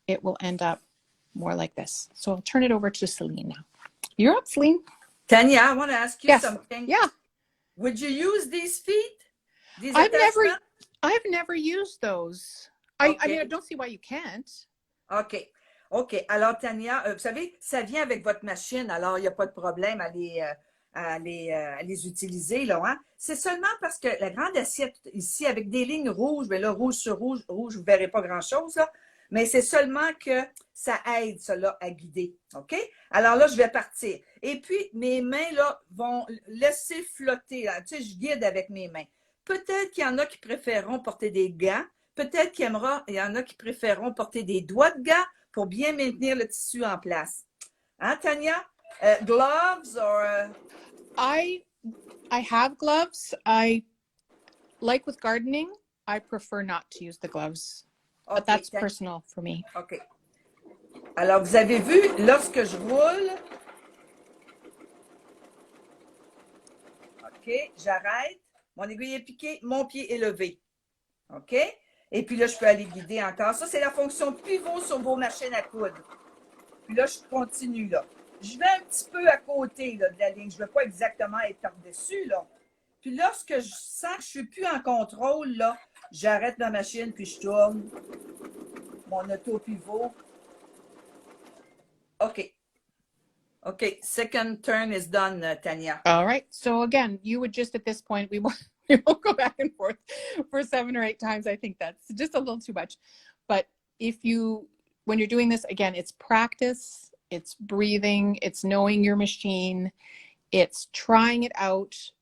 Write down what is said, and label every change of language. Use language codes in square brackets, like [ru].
[en] It will end up more like this. So I'll turn it over to Celine now. You're up, Celine. Tania, I want to ask you something. Yeah. Would you use these feet? These I've never used those. Okay. I mean, I don't see why you can't. OK. OK. [fr] Alors, Tania, vous savez, ça vient avec votre machine, alors il n'y a pas de problème à les utiliser, là, hein? C'est seulement parce que la grande assiette ici, avec des lignes rouges, bien là, rouge sur rouge, vous ne verrez pas grand-chose, là, mais c'est seulement que ça aide, ça, là, à guider, OK? Alors là, je vais partir. Et puis, mes mains, là, vont laisser flotter, là. Tu sais, je guide avec mes mains. Peut-être qu'il y en a qui préféreront porter des gants. Peut-être qu'il y en a qui préféreront porter des doigts de gants pour bien maintenir le tissu en place. Hein, Tania? [en] Gloves or... I have gloves. Like with gardening, I prefer not to use the gloves. Okay, but that's personal for me. OK. [fr] Alors, vous avez vu, lorsque je roule, OK, j'arrête, mon aiguille est piquée, mon pied est levé. OK? Et puis là, je peux aller guider encore. Ça, c'est la fonction pivot sur vos machines à coudre. Puis là, je continue, là. Je vais un petit peu à côté là, de la ligne. Je ne veux pas exactement être par-dessus, là. Puis lorsque je sens que je ne suis plus en contrôle, là, j'arrête ma machine, puis je tourne mon auto-pivot. OK. OK. [en] Second turn is done, Tania. All right. So again, you would just at this point, we won't go back and forth for 7 or 8 times. I think that's just a little too much. But when you're doing this, again, it's practice, it's breathing, it's knowing your machine, it's trying it out.